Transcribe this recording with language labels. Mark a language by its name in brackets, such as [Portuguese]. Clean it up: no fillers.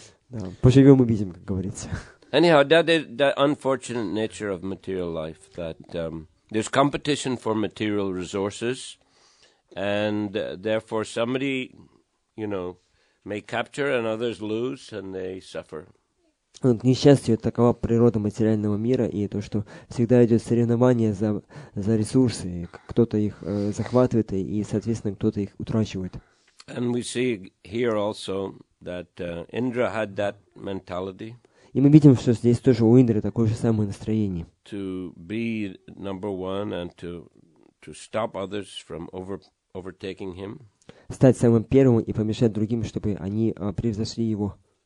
[Russian] Да, поживем, увидим, как говорится. [English] Anyhow, that is the unfortunate nature of material life. That there's competition for material resources, and therefore somebody, may capture and others lose, and they suffer. [Russian] К несчастью, такова природа материального мира, и то, что всегда идет соревнование за ресурсы, кто-то их захватывает, и, соответственно, кто-то их утрачивает. [English] And we see here also that Indra had that mentality. [Russian] И мы видим, что здесь тоже у Индры такое же самое настроение. [English] To be number one and to stop others from overtaking him. [Russian] Стать самым первым и помешать другим, чтобы они превзошли его.